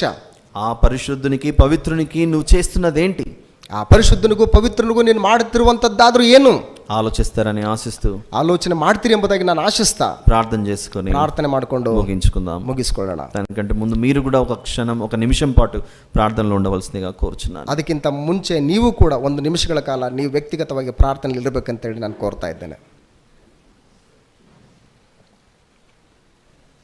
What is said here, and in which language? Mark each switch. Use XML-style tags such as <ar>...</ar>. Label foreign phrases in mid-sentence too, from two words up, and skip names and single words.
<te>ఆ పరిశుద్ధునికి, పవిత్రునికి నువ్వు చేస్తున్నదేంటి?</te> <kn>ಆ ಪರಿಶುದ್ಧನಿಗೂ ಪವಿತ್ರನಿಗೂ ನೀನು ಮಾಡುತ್ತಿರುವಂತದ್ದಾದ್ರೂ ಏನು</kn> <te>ఆలోచిస్తారని ఆశిస్తూ,</te> <kn>ಆಲೋಚನೆ ಮಾಡ್ತೀರಿ ಎಂಬುದಾಗಿ ನಾನು ಆಶಿಸ್ತಾ</kn> <te>ప్రార్థన చేసుకొని</te> <kn>ಪ್ರಾರ್ಥನೆ ಮಾಡಿಕೊಂಡು ಮುಗಿಸ್ಕೊಳ್ಳೋಣ.</kn> <te>దానికంటే ముందు మీరు కూడా ఒక క్షణం, ఒక నిమిషం పాటు ప్రార్థనలో ఉండవలసిందిగా కోరుచున్నాను.</te> <kn>ಅದಕ್ಕಿಂತ ಮುಂಚೆ ನೀವು ಕೂಡ ಒಂದು ನಿಮಿಷಗಳ ಕಾಲ ನೀವು ವ್ಯಕ್ತಿಗತವಾಗಿ ಪ್ರಾರ್ಥನೆಯಲ್ಲಿ ಇರಬೇಕಂತ ಹೇಳಿ ನಾನು ಕೋರ್ತಾ ಇದ್ದೇನೆ.</kn>